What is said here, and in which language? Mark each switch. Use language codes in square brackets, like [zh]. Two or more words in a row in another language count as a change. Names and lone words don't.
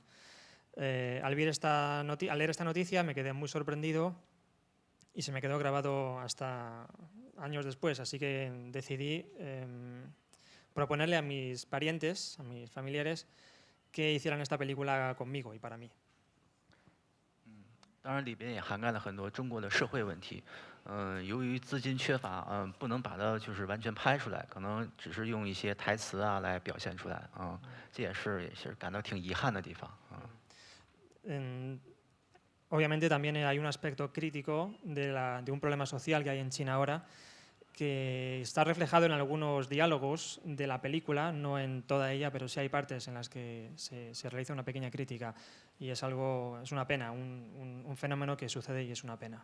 [es] Al leer esta noticia me quedé muy sorprendido y se me quedó grabado hasta años después, así que decidí proponerle a mis parientes, a mis familiares, que hicieran esta película conmigo y para mí. [zh] 当然里边也涵盖了很多中国的社会问题，由于资金缺乏，不能把它就是完全拍出来，可能只是用一些台词啊来表现出来，这也是感到挺遗憾的地方， [es] Obviamente también hay un aspecto crítico de un problema social que hay en China ahora, que está reflejado en algunos diálogos de la película, no en toda ella, pero sí hay partes en las que se realiza una pequeña crítica y es una pena, un fenómeno que sucede y es una pena.